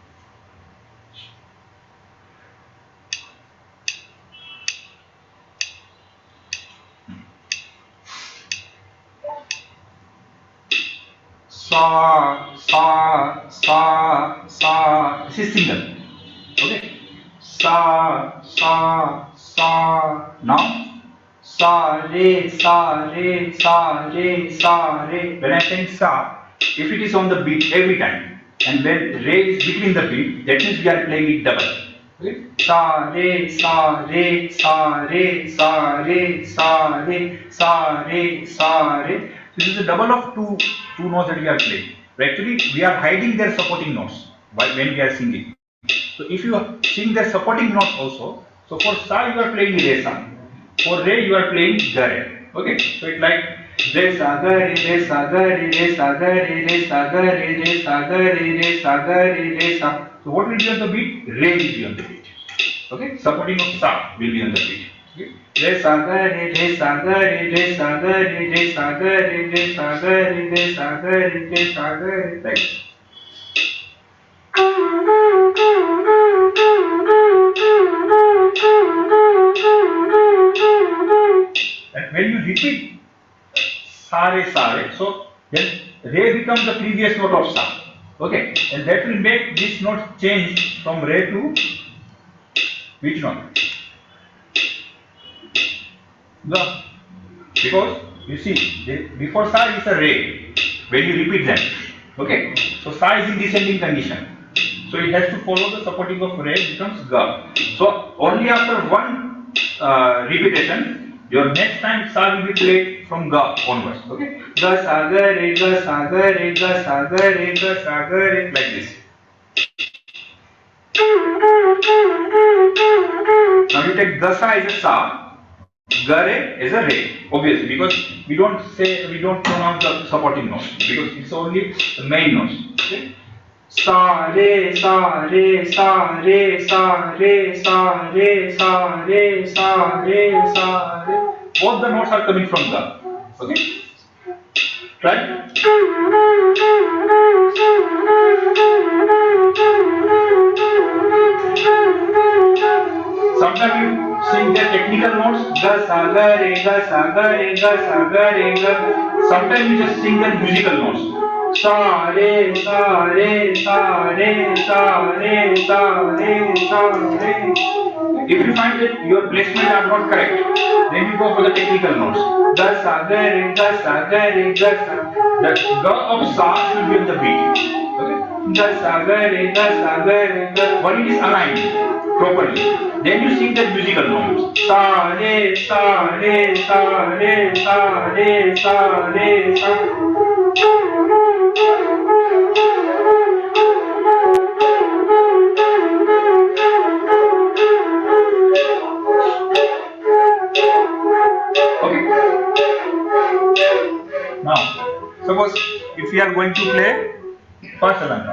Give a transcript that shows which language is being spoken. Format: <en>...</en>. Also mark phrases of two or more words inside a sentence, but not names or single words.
<en>Sa, sa, sa, sa. This is single. Okay. Sa, sa, sa. Now, sa, re, sa, re, sa, re, sa, re. When I say sa, if it is on the beat every time, and when re is between the beat, that means we are playing it double. Okay? Sa re sa re sa re sa re sa re sa re sa re. This is a double of two notes that we are playing. But actually, we are hiding their supporting notes when we are singing. So if you sing their supporting notes also, so for sa you are playing re sa, for re you are playing ga re. Okay, so it's like re sa ga re re sa ga re re sa ga re re sa ga re re sa ga re re sa ga re re sa. So what will be on the beat? Re will be on the beat. Okay, supporting of sa will be on the beat. Okay, re sa ga re re sa ga re re sa ga re re sa ga re re sa ga re re sa ga re re sa ga re. Right. And when you repeat sa re, so then re becomes the previous note of sa. Okay, and that will make this note change from re to which note? Ga. Because you see, before sa is a re. When you repeat them, okay. So sa is in descending condition. So it has to follow the supporting of re becomes ga. So only after one repetition, your next time sa will be played from ga onwards. Okay. Ga sa ga re ga sa ga re ga sa ga re ga sa ga re, like this. Now you take ga sa as a sa, ga re is a re, obviously, because we don't pronounce the supporting notes because it's only the main notes. Okay. Sa re sa re sa re sa re sa re sa re sa re sa re. Both the notes are coming from ga. Okay. Right. Sometimes you sing the technical notes ga sa ga re ga sa ga re ga sa ga re ga. Sometimes you just sing the musical notes sa re sa re sa re sa re sa re sa re. If you find that your placement are not correct, then you go for the technical notes ga sa ga re ga sa ga re ga sa. The ga of sa should be on the beat. Okay. Ga sa ga re ga sa ga re ga. When it is aligned properly, then you sing the musical notes sa re sa re sa re sa re sa re sa. Okay. Now, suppose if we are going to play first Alankar.</en>